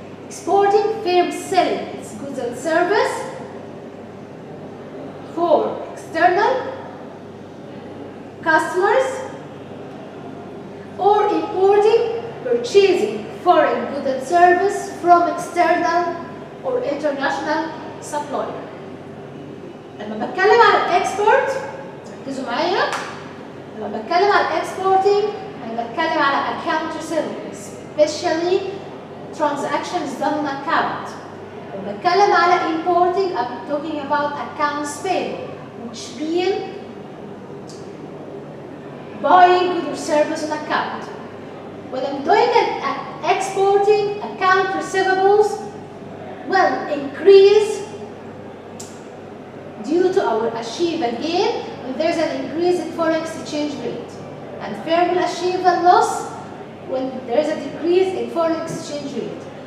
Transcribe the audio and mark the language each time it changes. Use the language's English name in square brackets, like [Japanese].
[English] Exporting, firm selling its goods and service for external customers, or importing, purchasing foreign goods and service from external or international supplier. [Arabic] لما بتكلم عن الاكسبورت ركزوا معايا، لما بتكلم عن الاكسبورتنج انا بتكلم على [English] account receivable, especially transactions done on account. [Arabic] لما بتكلم على [English] importing I'm talking about accounts payable, which mean buying goods or service on account. When I'm doing an exporting, account receivables will increase due to our achieve a gain when there's an increase in foreign exchange rate, and firm will achieve a loss when there's a decrease in foreign exchange rate.